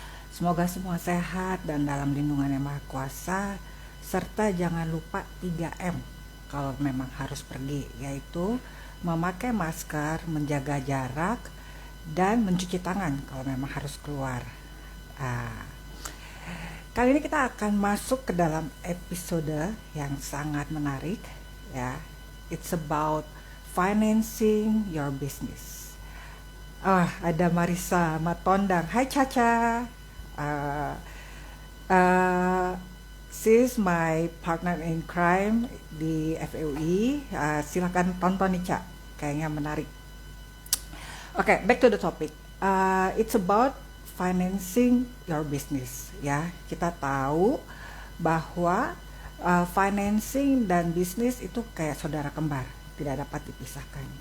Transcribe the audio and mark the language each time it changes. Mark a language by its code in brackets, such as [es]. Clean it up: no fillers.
[id] Semoga semua sehat dan dalam lindungan Yang Maha Kuasa, serta jangan lupa 3M kalau memang harus pergi, yaitu memakai masker, menjaga jarak, dan mencuci tangan kalau memang harus keluar. Kali ini kita akan masuk ke dalam episode yang sangat menarik, ya. [en] It's about financing your business. [id] Ada Marisa Matondang. Hai Caca. [en] Uh, uh, she's my partner in crime [id] di FEUI. Silakan tonton nih Ca, kayaknya menarik. [en] Oke, back to the topic. It's about financing your business. [id] Ya, kita tahu bahwa financing dan bisnis itu kayak saudara kembar, tidak dapat dipisahkan.